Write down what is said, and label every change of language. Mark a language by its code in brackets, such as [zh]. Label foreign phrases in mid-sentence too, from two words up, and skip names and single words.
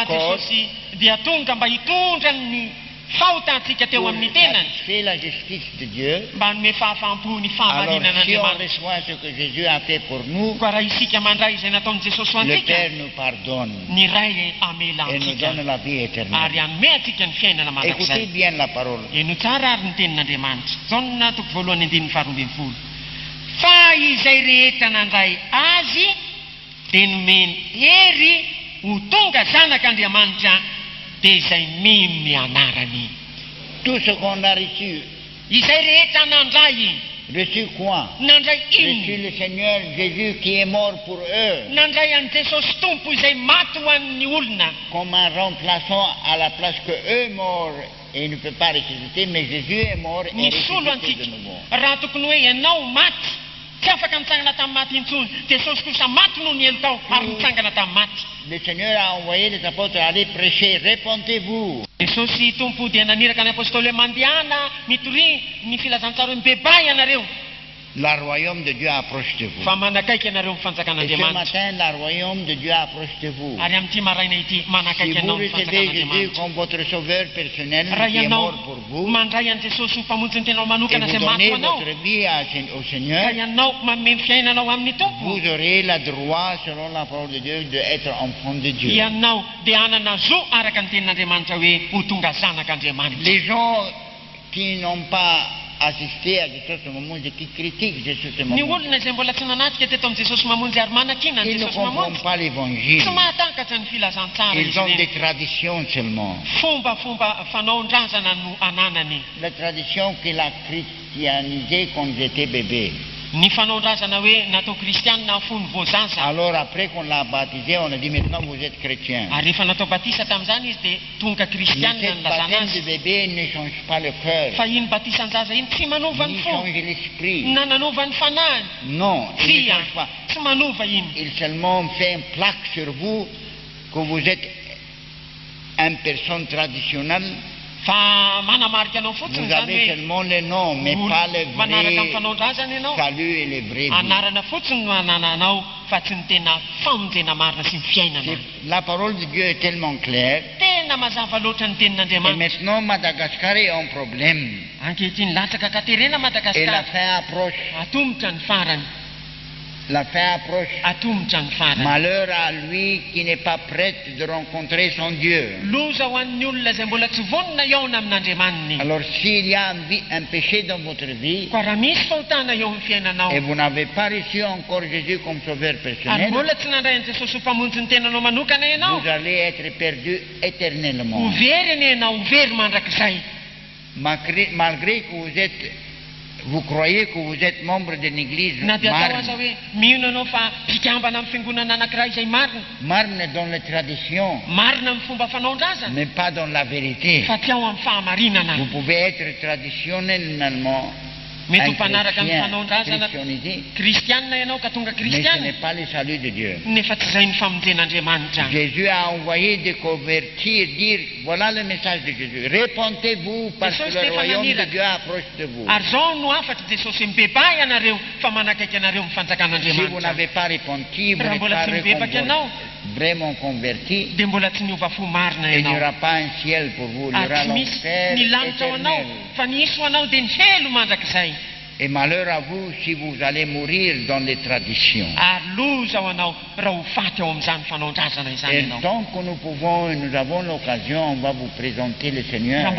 [fr] C'est la justice de Dieu. Alors si on reçoit ce que Jésus a fait pour nous, le Père nous pardonne et nous donne la vie éternelle. Écoutez bien la parole. [mg] Fa izay rehetra nandray azy dia nomeny hery ho tonga zanak'Andriamanitra dia izay mino anarany. [fr] Tout ce qu'on a reçu. [mg] Izay rehetra nandray. [fr] Reçu quoi? [mg] Nandray [fr] reçu le Seigneur Jésus qui est mort pour eux. [mg] Nandray an Jesosy Tompo izay maty ho an'ny olona. [fr] Comme un remplaçant à la place que eux morts et il ne peut pas ressusciter, mais Jésus est mort et ressuscité de nouveau. [mg] Raha tokony hoe ianao maty, tsy afaka nitsangana tamin'ny maty intsony. Jesosy kosa maty noho ny elo tao ary nitsangana tamin'ny maty. [fr] Le Seigneur a envoyé les apôtres à aller prêcher, répentez-vous. [mg] Jesosy Tompo dia naniraka ny apôstôly mandehana mitory ny filazantsara mibebay ianareo. [fr] Le royaume de Dieu approche de vous. [mg] Fa manakaiky ianareo ny fanjakan'Andriamanitra. [fr] Et ce matin, le royaume de Dieu approche de vous. [mg] Ary amin'ity maraina ity manakaiky ianao ny fanjakan'Andriamanitra. [fr] Si vous recevez Jésus comme votre sauveur personnel qui est mort pour vous, [mg] mandray an Jesosy ho mpamonjy tenao manokana [fr] et [mg] izay [fr] vous [mg] maty [fr] donnez [mg] ho anao, [fr] votre vie au Seigneur, [mg] ka ianao manome fiainanao amin'ny Tompo, [fr] vous aurez le droit, selon la parole de Dieu, d'être enfant de Dieu. [mg] Ianao dia hanana zo araka ny tenin'Andriamanitra hoe ho tonga zanak'Andriamanitra. [fr] Les gens qui n'ont pas assisté à Jésus ce moment, qui critiquent Jésus ce moment, [mg] Ny olona izay mbola tsy nanatrika teto amin'ny Jesosy mamonjy ary manakina ny [fr] ils ne [mg] Jesosy [fr] comprennent [mg] mamonjy, [fr] pas l'évangile. [mg] tsy mahatakatra ny filazantsara [fr] Ils [mg] izy [fr] ont [mg] ireny. [fr] des traditions seulement. [mg] Fomba fanaon-drazana no ananany. [fr] La tradition qu'il a christianisée quand j'étais bébé. [mg] Ny fanaon-drazana hoe natao kristianina fony voazaza. [fr] Alors après qu'on l'a baptisé, on a dit maintenant vous êtes chrétien. [mg] Ary rehefa natao batisa tamin'izany izy dia tonga [fr] Mais [mg] kristianina [fr] cette [mg] ny lazana [fr] baptême de [mg] azy. [fr] bébé ne change pas le cœur, [mg] Fa iny batisan-jaza iny tsy manova ny [fr] ni [mg] fo, [fr] change l'esprit. [mg] na nanova ny fanahy. [fr] Non, il ne [mg] Tsy [fr] change pas. [mg] tsy manova iny. [fr] Il seulement fait une plaque sur vous que vous êtes une personne traditionnelle. [mg] Fa manamarika anao fotsiny [fr] Vous [mg] zany [fr] avez [mg] hoe [fr] seulement le nom, mais pas le [mg] manaraka amin'ny [fr] vrai [mg] fanaon-drazana ianao. [fr] salut et le vrai but. [mg] Anarana fotsiny no anananao fa tsy ny tena famonjena marina sy ny fiainana. [fr] La parole de Dieu est tellement claire. [mg] Tena mazava loatra ny [fr] Et [mg] tenin'Andriamanitra. [fr] maintenant, Madagascar est un problème. [mg] Ankehitriny latsaka katerena [fr] Et la [mg] Madagasikara. [fr] fin approche. [mg] Atombotra ny farany. [fr] La fin approche. [mg] Atombotra ny farany. [fr] Malheur à lui qui n'est pas prêt de rencontrer son Dieu. [mg] Loza ho an'ny olona izay mbola tsy vonona iaona amin'Andriamaniny. [fr] Alors s'il y a un péché dans votre vie [mg] Koa raha misy fahotana eo amin'ny fiainanao, [fr] et vous n'avez pas reçu encore Jésus comme sauveur [mg] ary [fr] personnel, [mg] mbola tsy nandray an Jesosy ho mpamonjy ny tenanao manokana ianao, [fr] vous allez être perdu éternellement. [mg] ho very anie ianao, ho very mandrakizay. [fr] Malgré que vous croyez que vous êtes membre d'une église [mg] Na dia atao aza marne, hoe mino anao fa mpikambana amin'ny fiangonana anankiray izay marina, [fr] marne dans les traditions, [mg] marina amin'ny fomba fanaon-drazana, [fr] mais pas dans la vérité. [mg] fa tsy ao amin'ny fahamarinana. [fr] Vous pouvez être traditionnellement [mg] mety ho mpanaraka amin'ny fanaondrazana kristianina ianao ka tonga [fr] mais ce [mg] kristiana [fr] n'est pas le salut de Dieu. [mg] nefa tsy izay ny famonjen'andriamanitra. [fr] Jésus a envoyé de convertir, dire voilà le message de Jésus. Répentez-vous parce que le royaume de Dieu approche de vous. [mg] Ary zao no afatra Jesosy mibebay anareo fa manakaiky anareo amin'ny [fr] Si vous [mg] fanjakan'andriamanitra. [fr] n'avez pas repenti, vous [mg] Raha [fr] n'êtes [mg] mbola [fr] pas [mg] tsy mibebaky ianao [fr] vraiment converti, [mg] dia mbola tsy niova fo marina [fr] il n'y [mg] ianao. [fr] aura pas un ciel pour vous, il y aura [mg] Ary tsy misy [fr] l'enfer [mg] ny lanitra ho anao [fr] éternel. [mg] fa ny isy ho anao dia ny helo mandrakizay. [fr] Et malheur à vous si vous allez mourir dans les traditions. [mg] Ary loza ho anao raha ho faty ao amin'izany fanaondrazana izany [fr] Et [mg] ianao. [fr] tant que nous pouvons et nous avons l'occasion, on va vous présenter le [mg] Raha [fr] Seigneur.